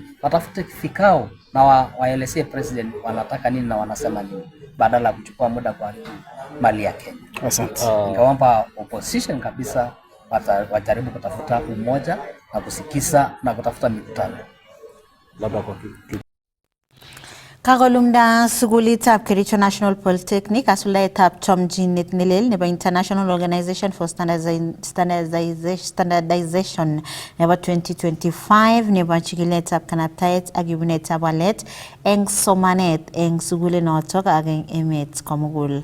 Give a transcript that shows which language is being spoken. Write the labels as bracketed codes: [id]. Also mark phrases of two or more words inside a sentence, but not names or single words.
[sw] Watafute vikao na waelezee president wanataka nini na wanasema nini, badala ya kuchukua muda kwa mali ya Kenya. Asante. Ningeomba opposition kabisa wajaribu kutafuta umoja na kusikiza na kutafuta mikutano. Labda kwa [kln] Kagolumda sugulitab Kericho National Polytechnic asuldaetab chomchinet nelel nebo International Organization for Standardization nebo 2025 nebo chikiletab kanabtaet ak ibunetab walet eng somanet eng sugulinotok ak eng emet komugul.